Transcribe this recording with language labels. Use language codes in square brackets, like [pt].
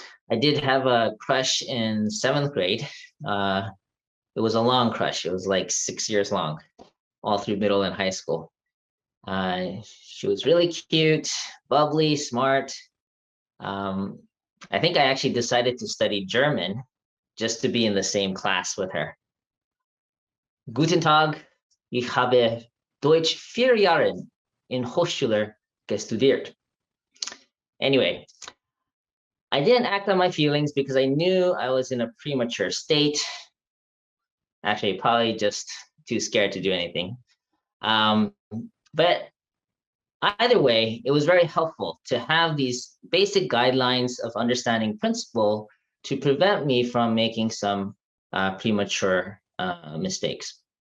[en] I did have a crush in seventh grade. It was a long crush. It was like 6 years long, all through middle and high school. She was really cute, bubbly, smart. Um, I think I actually decided to study German just to be in the same class with her. [de] Guten Tag, ich habe Deutsch 4 Jahre in Hochschule gestudiert. [en] Anyway, I didn't act on my feelings because I knew I was in a premature state. Actually, probably just too scared to do anything. But either way, it was very helpful to have these basic guidelines of understanding principle to prevent me from making some premature mistakes.